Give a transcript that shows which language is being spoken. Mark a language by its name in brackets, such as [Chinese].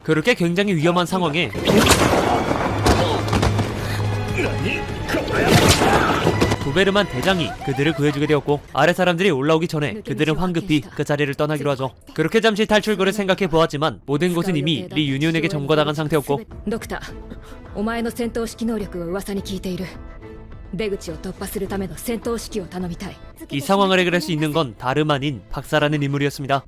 [Korean] 그렇게 굉장히 위험한 상황에 도베르만 대장이 그들을 구해주게 되었고 아래 사람들이 올라오기 전에 그들은 황급히 그 자리를 떠나기로 하죠. 그렇게 잠시 탈출구를 생각해 보았지만 모든 곳은 이미 리 유니온에게 점거당한 상태였고 [Japanese] 덕터, お前の戦闘指揮能力を噂に聞いている。出口を突破するための戦闘指揮を頼みたい。 [Korean] 이 상황을 해결할 수 있는 건 다름 아닌 박사라는 인물이었습니다.